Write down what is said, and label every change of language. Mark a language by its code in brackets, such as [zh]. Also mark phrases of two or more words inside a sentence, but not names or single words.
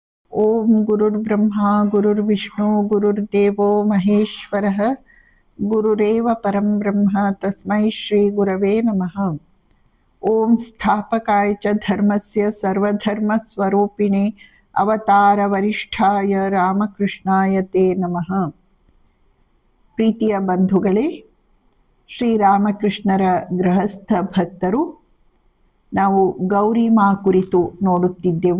[sa] ಓಂ ಗುರುರ್ಬ್ರಹ್ಮ ಗುರುರ್ವಿಷ್ಣು ಗುರುರ್ದೇವೋ ಮಹೇಶ್ವರಃ ಗುರುರೇವ ಪರಂ ಬ್ರಹ್ಮ ತಸ್ಮೈ ಶ್ರೀ ಗುರವೇ ನಮಃ. ಓಂ ಸ್ಥಾಪಕಾಯ ಚ ಧರ್ಮಸ್ಯ ಸರ್ವಧರ್ಮ ಸ್ವರೂಪಿಣೆ ಅವತಾರ ವರಿಷ್ಠಾಯ ರಾಮಕೃಷ್ಣಾಯ ತೇ ನಮಃ. [kn] ಪ್ರೀತಿಯ ಬಂಧುಗಳೇ, ಶ್ರೀರಾಮಕೃಷ್ಣರ ಗೃಹಸ್ಥ ಭಕ್ತರು, ನಾವು ಗೌರಿಮಾ ಕುರಿತು ನೋಡುತ್ತಿದ್ದೆವು.